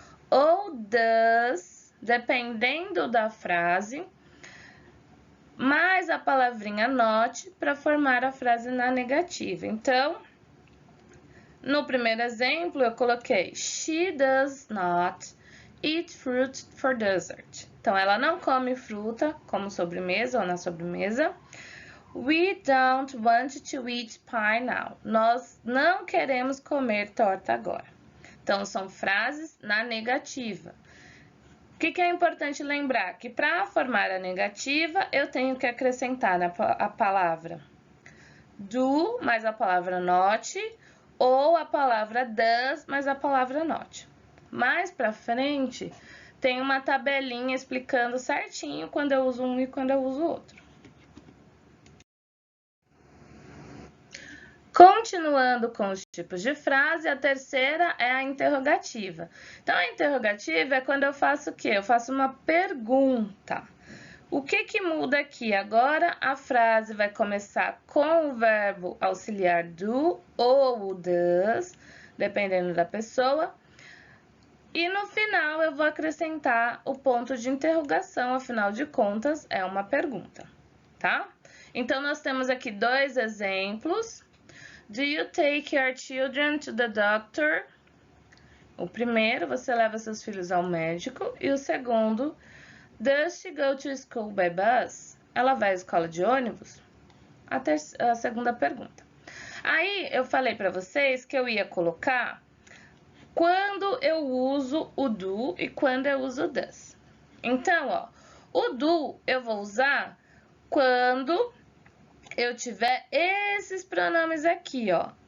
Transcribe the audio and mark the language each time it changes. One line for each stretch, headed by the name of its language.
Portuguese: Ou does, dependendo da frase, mais a palavrinha not para formar a frase na negativa. Então, no primeiro exemplo, eu coloquei
English: she does not eat fruit for dessert.
Portuguese: Então, ela não come fruta como sobremesa ou na sobremesa.
English: We don't want to eat pie now.
Portuguese: Nós não queremos comer torta agora. Então, são frases na negativa. O que é importante lembrar? Que para formar a negativa, eu tenho que acrescentar a palavra do mais a palavra not, ou a palavra does mais a palavra not. Mais para frente, tem uma tabelinha explicando certinho quando eu uso um e quando eu uso outro. Continuando com os tipos de frase, a terceira é a interrogativa. Então, a interrogativa é quando eu faço o quê? Eu faço uma pergunta. O que muda aqui? Agora, a frase vai começar com o verbo auxiliar do ou o does, dependendo da pessoa. E no final, eu vou acrescentar o ponto de interrogação, afinal de contas, é uma pergunta, tá? Então, nós temos aqui 2 exemplos.
English: Do you take your children to the doctor?
Portuguese: O primeiro, você leva seus filhos ao médico. E o segundo,
English: does she go to school by bus?
Portuguese: Ela vai à escola de ônibus? A segunda pergunta. Aí, eu falei para vocês que eu ia colocar quando eu uso o do e quando eu uso o does. Então, ó, o do eu vou usar quando eu tiver esses pronomes aqui, ó.